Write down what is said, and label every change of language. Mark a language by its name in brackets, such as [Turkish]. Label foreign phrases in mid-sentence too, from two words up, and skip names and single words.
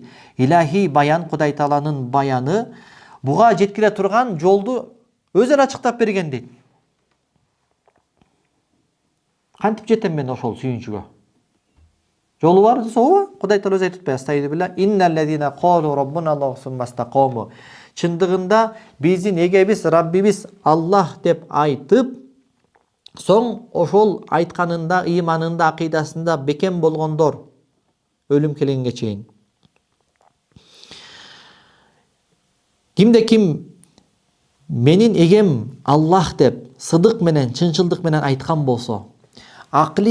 [Kyrgyz] Илахий баян, Кудай Тааланын баяны буга жеткире турган жолду өзү ачыктап берген дейт. Кантип жетем мен ошол сүйүнчүгө? Жолу бар десе ооба, Кудай Таала өзү айтып атпайбы? [Arabic] أستعيذ بالله، إن الذين قالوا ربنا الله ثم استقاموا. [Kyrgyz] Чындыгында биздин эгебиз Раббибиз Аллах деп айтып, соң ошол айтканында, ыйманында, акыйдасында бекем болгондор өлүм келгенге чейин. Кимде ким менин эгем Аллах деп сыдык менен, чынчылдык менен айткан болсо, акли